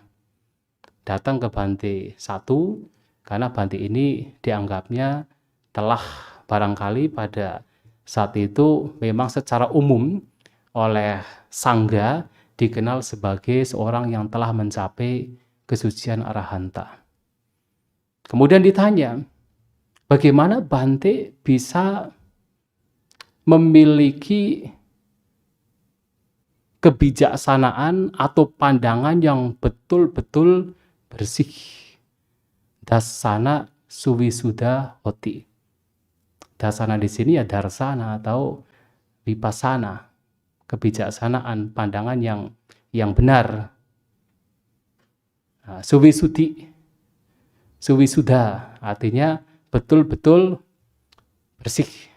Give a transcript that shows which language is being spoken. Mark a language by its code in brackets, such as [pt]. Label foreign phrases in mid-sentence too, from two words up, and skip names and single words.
[id] Datang ke bante 1, karena bante ini dianggapnya telah barangkali pada saat itu memang secara umum oleh sangga dikenal sebagai seorang yang telah mencapai kesucian arahanta. Kemudian ditanya, bagaimana bante bisa memiliki kebijaksanaan atau pandangan yang betul-betul bersih. [pi] Dasana suwisuda hoti. [id] Dasana di sini ya darsana atau vipassana, kebijaksanaan, pandangan yang benar. Nah, suwisudi, suwisuda artinya betul-betul bersih.